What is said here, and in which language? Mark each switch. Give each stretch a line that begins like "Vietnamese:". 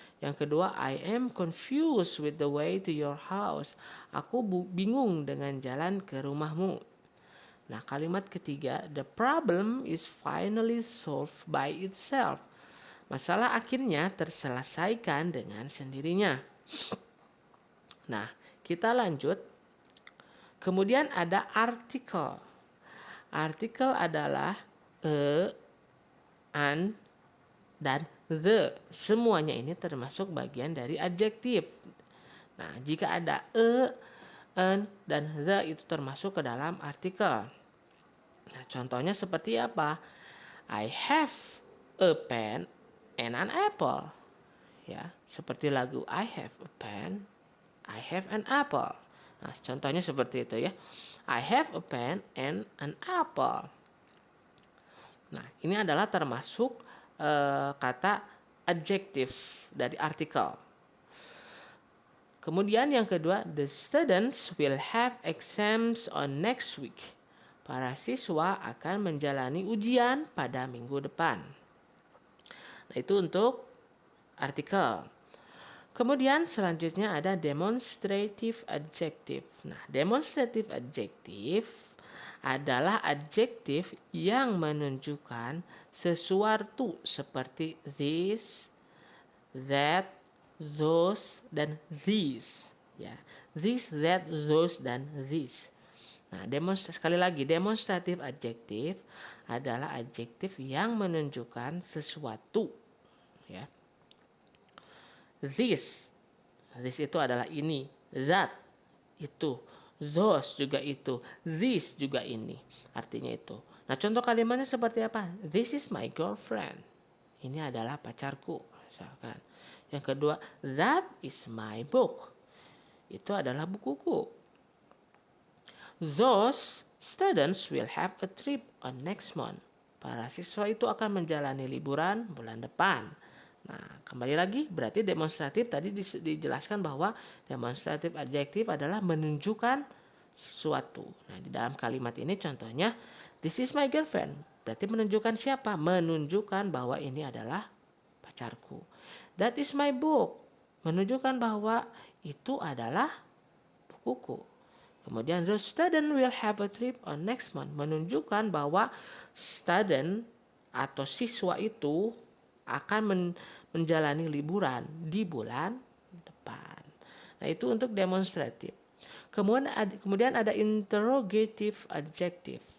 Indonesian: Yang kedua,
English: I am confused with the way to your house.
Indonesian: Aku bingung dengan jalan ke rumahmu. Nah, kalimat ketiga,
English: the problem is finally solved by itself.
Indonesian: Masalah akhirnya terselesaikan dengan sendirinya. Nah, kita lanjut. Kemudian ada artikel. Artikel adalah an, dan the. Semuanya ini termasuk bagian dari adjektif. Nah, jika ada an, dan the itu termasuk ke dalam artikel. Nah, contohnya seperti apa?
English: I have a pen and an apple.
Indonesian: Ya, seperti lagu
English: I have a pen, I have an apple.
Indonesian: Nah, contohnya seperti itu ya.
English: I have a pen and an apple.
Indonesian: Nah, ini adalah termasuk kata adjektif dari artikel. Kemudian yang kedua,
English: the students will have exams on next week.
Indonesian: Para siswa akan menjalani ujian pada minggu depan. Nah, itu untuk artikel. Kemudian selanjutnya ada demonstrative adjective. Nah, demonstrative adjective adalah adjektif yang menunjukkan sesuatu seperti this, that, those, dan these. Ya, this, that, those, dan these. Nah, sekali lagi, demonstrative adjective adalah adjektif yang menunjukkan sesuatu. Ya. This itu adalah ini, that itu, those juga itu, this juga ini, artinya itu. Nah, contoh kalimatnya seperti apa?
English: This is my girlfriend.
Indonesian: Ini adalah pacarku, misalkan. Yang kedua,
English: that is my book.
Indonesian: Itu adalah bukuku.
English: Those students will have a trip on next month.
Indonesian: Para siswa itu akan menjalani liburan bulan depan. Nah, kembali lagi berarti demonstratif tadi dijelaskan bahwa demonstratif adjektif adalah menunjukkan sesuatu. Nah, di dalam kalimat ini contohnya this is my girlfriend. Berarti menunjukkan siapa? Menunjukkan bahwa ini adalah pacarku.
English: That is my book.
Indonesian: Menunjukkan bahwa itu adalah bukuku.
English: Kemudian the student will have a trip on next month.
Indonesian: Menunjukkan bahwa student atau siswa itu akan menjalani liburan di bulan depan. Nah, itu untuk demonstratif. Kemudian ada interrogative adjective.